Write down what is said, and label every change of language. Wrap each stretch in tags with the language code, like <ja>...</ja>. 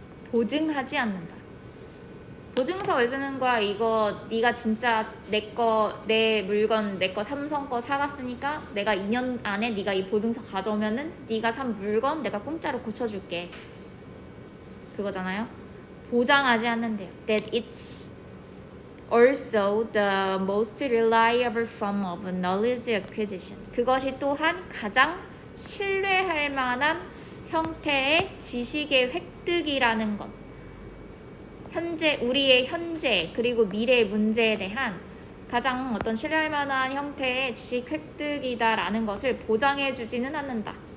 <ko>보증하지 않는다. 보증서 왜 주는 거야? 이거 네가 진짜 내 물건 내 거 삼성 거 사갔으니까 내가 2년 안에 네가 이 보증서 가져오면은 네가 산 물건 내가 공짜로 고쳐줄게. 그거잖아요. 보장하지 않는데요.</ko> <en>That it's also the most reliable form of knowledge acquisition.</en> <ko>그것이 또한 가장 신뢰할 만한 형태의 지식의 획득이라는 것. 우리의 현재 그리고 미래의 문제에 대한 가장 어떤 신뢰할 만한 형태의 지식 획득이다라는 것을 보장해주지는 않는다.</ko>